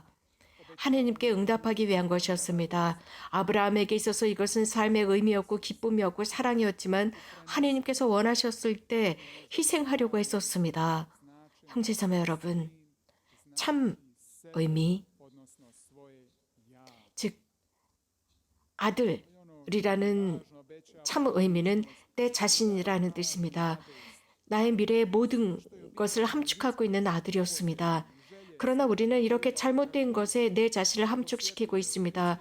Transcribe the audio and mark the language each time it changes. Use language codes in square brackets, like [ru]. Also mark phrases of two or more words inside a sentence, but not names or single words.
[ko] 하느님께 응답하기 위한 것이었습니다. 아브라함에게 있어서 이것은 삶의 의미였고 기쁨이었고 사랑이었지만 하느님께서 원하셨을 때 희생하려고 했었습니다. 형제자매 여러분, 참 의미, [hr] odnosno svoje ja. [ko] 즉 아들이라는 참 의미는 내 자신이라는 뜻입니다. 나의 미래의 모든 것을 함축하고 있는 아들이었습니다. 그러나 우리는 이렇게 잘못된 것에 내 자신을 함축시키고 있습니다.